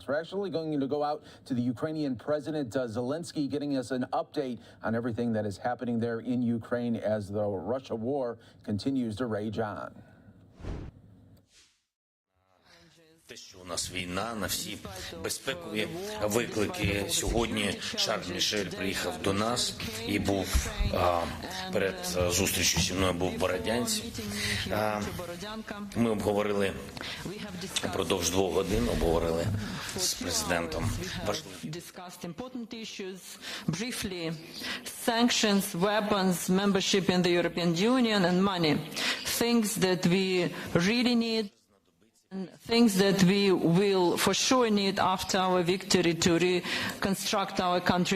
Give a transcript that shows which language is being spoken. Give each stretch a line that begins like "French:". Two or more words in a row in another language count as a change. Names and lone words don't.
English: We're actually going to go out to the Ukrainian President Zelensky, getting us an update on everything that is happening there in Ukraine as the Russia war continues to rage on.
Ukrainian: Те, що у нас війна, на всі безпекові виклики. Сьогодні Шарль Мішель приїхав до нас і був перед зустрічю зі мною був в Бородянці. Ми обговорили впродовж 2 годин, обговорили з президентом важливі.
English: Briefly, sanctions, weapons, membership in the European Union and money. Things that we really need. Things that we will for sure need after our victory to reconstruct our country.